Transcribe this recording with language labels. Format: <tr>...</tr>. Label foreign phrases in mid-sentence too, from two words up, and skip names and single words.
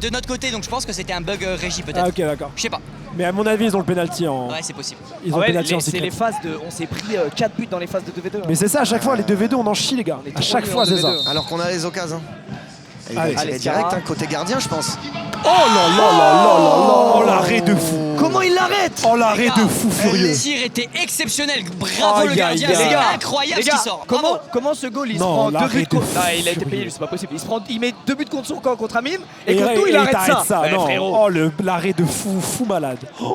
<fr>de notre côté donc je pense que c'était un bug régie peut-être. Ah ok, d'accord. Je sais pas. Mais à mon avis, ils ont le penalty en. Ouais, c'est possible. Ils ont Ah le ouais, penalty en c'est secret. les phases de. On s'est pris 4 buts dans les phases de 2v2. Mais c'est ça, à chaque fois, les 2v2, on en chie, les gars. On est À trop chaque nuls fois, en c'est ça. 2v2. Alors qu'on a les occasions. Et il Allez. va tirer Allez, direct, Skara. hein, côté gardien, je pense. Oh là là là là là là. Oh l'arrêt de fou. Comment il l'arrête? Oh l'arrêt de fou furieux. Le tir était exceptionnel. Bravo le Aïe, aïe, gardien, aïe. c'est Les gars, incroyable les ce gars, qui sort. comment, Bravo. comment ce goal il se Non, prend 2 l'arrêt buts de contre. fou Ah, il a été furieux. payé, lui, c'est pas possible. Il met 2 buts contre son camp contre Amine et contre nous il arrête t'arrêtes ça. Ouais, non. frérot. Oh l'arrêt de fou malade. Oh.</fr>